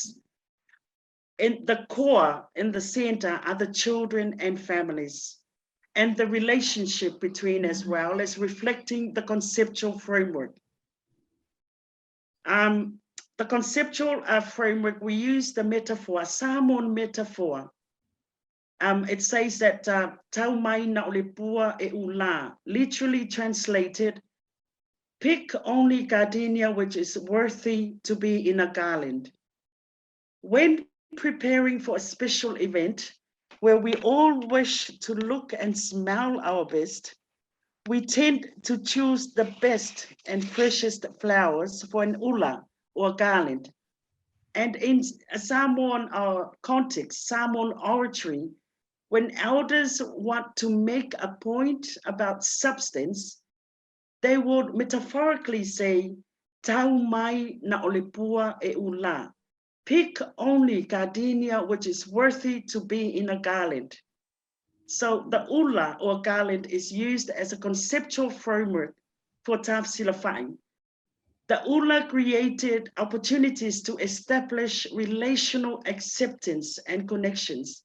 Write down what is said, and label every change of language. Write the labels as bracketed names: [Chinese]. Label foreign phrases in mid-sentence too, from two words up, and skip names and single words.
[English] In the core, in the center, are the children and families, and the relationship between as well as reflecting the conceptual framework. The conceptual framework, we use the metaphor, Samoan metaphor. It says that [Samoan] tau mai na ole pua e ula, [English] literally translated, pick only gardenia which is worthy to be in a garland. When preparing for a special event where we all wish to look and smell our best, we tend to choose the best and freshest flowers for an ula or garland. And in a Samoan context, Samoan oratory, when elders want to make a point about substance, they would metaphorically say, [Samoan] tau mai na ole pua e ula. [English] Pick only gardenia which is worthy to be in a garland. So the ula or garland is used as a conceptual framework for Facilitator. The ula created opportunities to establish relational acceptance and connections.